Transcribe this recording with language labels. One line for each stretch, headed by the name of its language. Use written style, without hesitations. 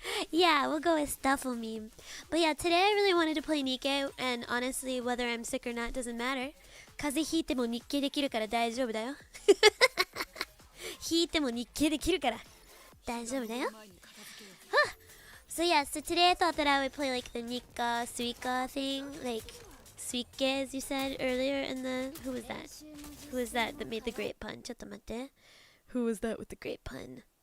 English: Yeah, we'll go with Stufflemin. But yeah, today I really wanted to play NIKKE, and honestly, whether I'm sick or not doesn't matter.
Japanese: 風邪ひいても日経できるから大丈夫だよ。ひいても日経できるから大丈夫だよ。
English: So yeah, so today I thought that I would play like the NIKKE Suika thing, like Suike as you said earlier in the... Who was that? Who was that made the great pun?
Japanese: ちょっと待って。
English: Who was that with the great pun?